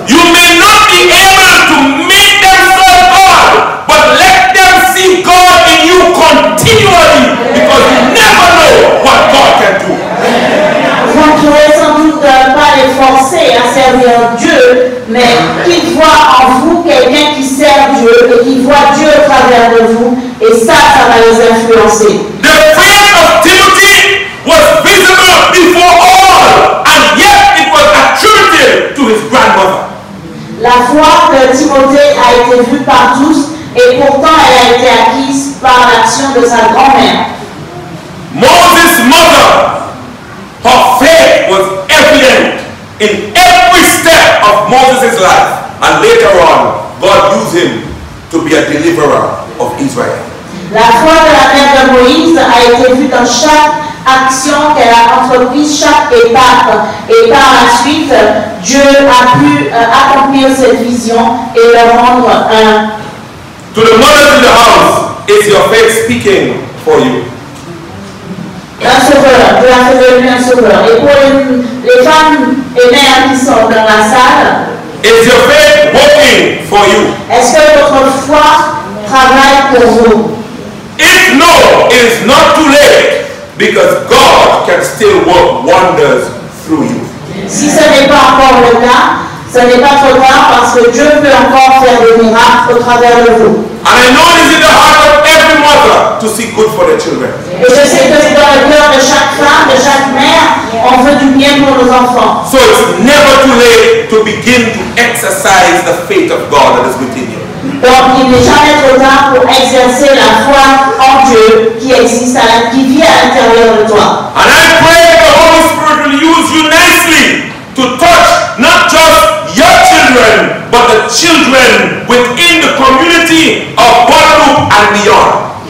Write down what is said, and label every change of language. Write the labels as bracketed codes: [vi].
[en] You may not be able to make them serve God, but let them see God in you continually, because you never know what God can do. [fr] Vous ne pourrez sans doute pas les forcer à servir Dieu, mais qu'ils voient en vous quelqu'un qui sert Dieu et qui voit Dieu au travers de vous, et ça va les influencer. [en] The faith of Timothy was visible before all, and yet it was attributed to his grandmother. [fr] La foi foi de Timothée a été vue par tous et pourtant elle a été acquise par l'action de sa grand-mère. [en] Moses' mother, her faith was evident in every step of Moses' life. And later on, God used him to be a deliverer of Israel. [fr] La foi de la mère de Moïse a été vue dans chaque action qu'elle a entreprise, chaque étape. Et par la suite, Dieu a pu accomplir cette vision et le rendre un. [en] To the mothers in the house, is your faith speaking for you? [fr] Un sauveur, Dieu a fait de lui un sauveur. Et pour les femmes et mères qui sont dans la salle, [en] is your faith working for you? [fr] Est-ce que votre foi travaille pour vous? [en] If no, it is not too late, because God can still work wonders through you. [fr] Si ce n'est pas encore le cas, ce n'est pas trop tard parce que Dieu peut encore faire des miracles au travers de vous. [en] And I know it is in the heart of every mother to seek good for their children. [fr] Et je sais que c'est dans le cœur de chaque femme, de chaque mère, on veut du bien pour nos enfants. [en] So it's never too late to begin to exercise the faith of God that is within you. [fr] Donc il n'est jamais trop tard pour exercer la foi en Dieu qui existe, qui vit à l'intérieur de toi. [en] And I pray the Holy Spirit will use you nicely to touch not just your children, but the children within the community of Guadeloupe and beyond.